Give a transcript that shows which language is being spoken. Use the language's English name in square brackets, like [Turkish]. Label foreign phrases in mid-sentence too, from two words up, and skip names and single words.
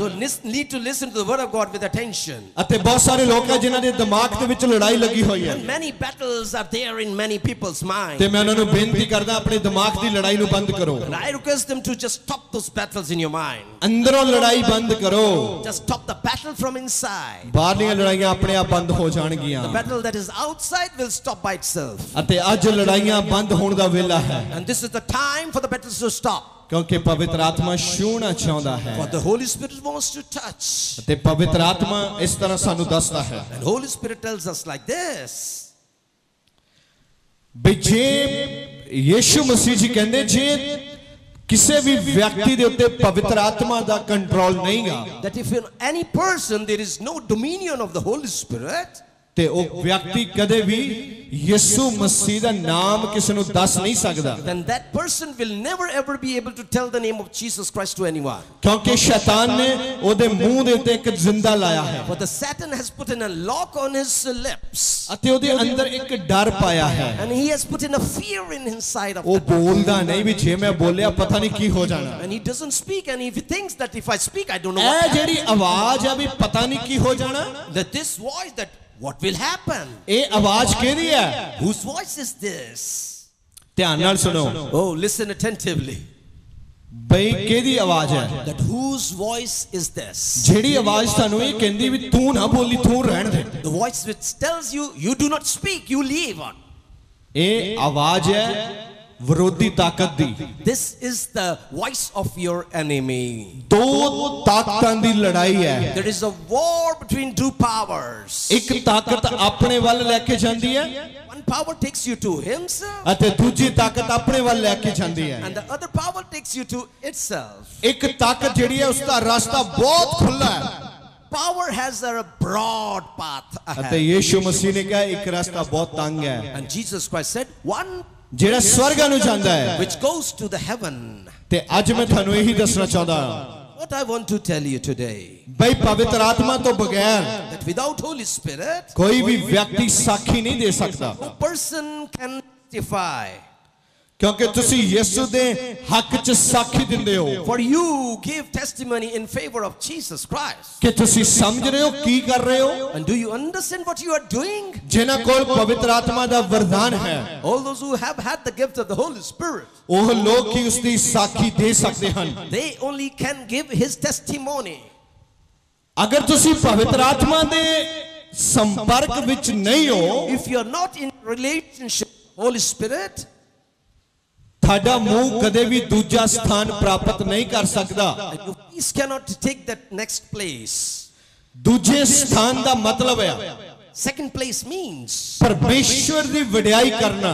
[English] So need to listen to the word of God with attention. [Punjabi] ਅਤੇ ਬਹੁਤ ਸਾਰੇ ਲੋਕ ਹੈ ਜਿਨ੍ਹਾਂ ਦੇ ਦਿਮਾਗ ਦੇ ਵਿੱਚ ਲੜਾਈ ਲੱਗੀ ਹੋਈ ਹੈ। [English] And many battles are there in many people's mind. [Punjabi] ਤੇ ਮੈਂ ਉਹਨਾਂ ਨੂੰ ਬੇਨਤੀ ਕਰਦਾ ਆਪਣੇ ਦਿਮਾਗ ਦੀ ਲੜਾਈ ਨੂੰ ਬੰਦ ਕਰੋ। [English] And I request them to just stop those battles in your mind. [Punjabi] ਅੰਦਰੋਂ ਲੜਾਈ ਬੰਦ ਕਰੋ। [English] Just stop the battle from inside. [Punjabi] ਬਾਹਰਲੀਆਂ ਲੜਾਈਆਂ ਆਪਣੇ ਆਪ ਬੰਦ ਹੋ ਜਾਣਗੀਆਂ। [English] The battle that is outside will stop by itself. [Punjabi] ਅਤੇ ਅੱਜ ਲੜਾਈਆਂ ਬੰਦ ਹੋਣ ਦਾ ਵੇਲਾ ਹੈ। [English] And this is the time for the battles to stop. [Punjabi] ਕਿਉਂਕਿ ਪਵਿੱਤਰ ਆਤਮਾ ਛੂਹਣਾ ਚਾਹੁੰਦਾ ਹੈ। [English] But the Holy Spirit wants to touch. [Punjabi] ਅਤੇ ਪਵਿੱਤਰ ਆਤਮਾ ਇਸ ਤਰ੍ਹਾਂ ਸਾਨੂੰ ਦੱਸਦਾ ਹੈ। [English] And Holy Spirit tells us like this. [Punjabi] ਵੀ ਜੇ ਯੀਸ਼ੂ ਮਸੀਹ ਜੀ ਕਹਿੰਦੇ ਜੇ ਕਿਸੇ ਵੀ ਵਿਅਕਤੀ ਦੇ ਉੱਤੇ ਪਵਿੱਤਰ ਆਤਮਾ ਦਾ ਕੰਟਰੋਲ ਨਹੀਂਗਾ, [English] That if in any person there is no dominion of the Holy Spirit, [Punjabi] ਤੇ ਉਹ ਵਿਅਕਤੀ ਕਦੇ ਵੀ ਯਿਸੂ ਮਸੀਹ ਦਾ ਨਾਮ ਕਿਸੇ ਨੂੰ ਦੱਸ ਨਹੀਂ ਸਕਦਾ। [English] then that person will never ever be able to tell the name of Jesus Christ to anyone. [Punjabi] ਕਿਉਂਕਿ ਸ਼ੈਤਾਨ ਨੇ ਉਹਦੇ ਮੂੰਹ ਦੇ ਉੱਤੇ ਇੱਕ ਜ਼ਿੰਦਾ ਲਾਇਆ ਹੈ। [English] For the Satan has put in a lock on his lips. [Punjabi] ਅਤੇ ਉਹਦੇ ਅੰਦਰ ਇੱਕ ਡਰ ਪਾਇਆ ਹੈ। [English] And he has put in a fear in inside of [Punjabi] ਉਹ [English] that. [Punjabi] ਬੋਲਦਾ ਨਹੀਂ ਵੀ ਜੇ ਮੈਂ ਬੋਲਿਆ ਪਤਾ ਨਹੀਂ ਕੀ ਹੋ ਜਾਣਾ। [English] And he doesn't speak, and if he thinks that if I speak I don't know [Punjabi] ਇਹ [English] what [Punjabi] ਜਿਹੜੀ ਆਵਾਜ਼ ਆ ਵੀ ਪਤਾ ਨਹੀਂ ਕੀ ਹੋ ਜਾਣਾ, [English] that this voice, that what will happen. [Punjabi] ਇਹ ਆਵਾਜ਼ ਕਿਹਦੀ ਹੈ? [English] Whose voice is this? [Punjabi] ਧਿਆਨ ਨਾਲ ਸੁਣੋ। [English] Oh, listen attentively. [Punjabi] ਬਈ ਕਿਹਦੀ ਆਵਾਜ਼ ਹੈ? [English] That whose voice is this? [Punjabi] ਜਿਹੜੀ ਆਵਾਜ਼ ਤੁਹਾਨੂੰ ਇਹ ਕਹਿੰਦੀ ਵੀ ਤੂੰ ਨਾ ਬੋਲੀ ਤੂੰ ਰਹਿਣ ਦੇ। [English] The voice which tells you, you do not speak, you leave on. [Punjabi] ਇਹ ਆਵਾਜ਼ ਹੈ ਵਿਰੋਧੀ ਤਾਕਤ ਦੀ। [English] This is the voice of your enemy. [Punjabi] ਦੋ ਤਾਕਤਾਂ ਦੀ ਲੜਾਈ ਹੈ। [English] There is a war between two powers. [Punjabi] ਇੱਕ ਤਾਕਤ ਆਪਣੇ ਵੱਲ ਲੈ ਕੇ ਜਾਂਦੀ ਹੈ [English] One power takes you to himself, [Punjabi] ਅਤੇ ਦੂਜੀ ਤਾਕਤ ਆਪਣੇ ਵੱਲ ਲੈ ਕੇ ਜਾਂਦੀ ਹੈ। [English] and the other power takes you to itself. [Punjabi] ਇੱਕ ਤਾਕਤ ਜਿਹੜੀ ਹੈ ਉਸ ਦਾ ਰਸਤਾ ਬਹੁਤ ਖੁੱਲਾ ਹੈ। [English] Power has a broad path [Punjabi] ਅਤੇ [English] ahead. [Punjabi] ਯੀਸ਼ੂ ਮਸੀਹ ਨੇ ਕਿਹਾ ਇੱਕ ਰਸਤਾ ਬਹੁਤ ਤੰਗ ਹੈ [English] And Jesus Christ said, one [Punjabi] ਜਿਹੜਾ ਸਵਰਗਾਂ ਨੂੰ ਜਾਂਦਾ ਹੈ। [English] which goes to the heaven. [Punjabi] ਤੇ ਅੱਜ ਮੈਂ ਤੁਹਾਨੂੰ ਇਹੀ ਦੱਸਣਾ ਚਾਹੁੰਦਾ ਹਾਂ [English] What I want to tell you today, [Punjabi] ਬਈ ਪਵਿੱਤਰ ਆਤਮਾ ਤੋਂ ਬਗੈਰ [English] that without Holy Spirit, [Punjabi] ਕੋਈ ਵੀ ਵਿਅਕਤੀ ਸਾਖੀ ਨਹੀਂ ਦੇ ਸਕਦਾ। [English] no person can testify. [Punjabi] ਕਿਉਂਕਿ ਤੁਸੀਂ ਯਿਸੂ ਦੇ ਹੱਕ 'ਚ ਸਾਖੀ ਦਿੰਦੇ ਹੋ। [English] For you give testimony in favor of Jesus Christ. [Punjabi] ਕਿ ਤੁਸੀਂ ਸਮਝ ਰਹੇ ਹੋ ਕੀ ਕਰ ਰਹੇ ਹੋ? [English] And do you understand what you are doing? [Punjabi] ਜਿਨ੍ਹਾਂ ਕੋਲ ਪਵਿੱਤਰ ਆਤਮਾ ਦਾ ਵਰਦਾਨ ਹੈ, [English] All those who have had the gift of the Holy Spirit, [Punjabi] ਉਹ ਲੋਕ ਹੀ ਉਸ ਦੀ ਸਾਖੀ ਦੇ ਸਕਦੇ ਹਨ। [English] they only can give his testimony. [Punjabi] ਅਗਰ ਤੁਸੀਂ ਪਵਿੱਤਰ ਆਤਮਾ ਦੇ ਸੰਪਰਕ ਵਿੱਚ ਨਹੀਂ ਹੋ, [English] If you are not in relationship with Holy Spirit, [Punjabi] ਤੁਹਾਡਾ ਮੂੰਹ ਕਦੇ ਵੀ ਦੂਜਾ ਸਥਾਨ ਪ੍ਰਾਪਤ ਨਹੀਂ ਕਰ ਸਕਦਾ। [English] your voice cannot take that next place. [Punjabi] ਦੂਜੇ ਸਥਾਨ ਦਾ ਮਤਲਬ ਹੈ [English] Second place means [Punjabi] ਪਰਮੇਸ਼ਵਰ ਦੀ ਵਡਿਆਈ ਕਰਨਾ।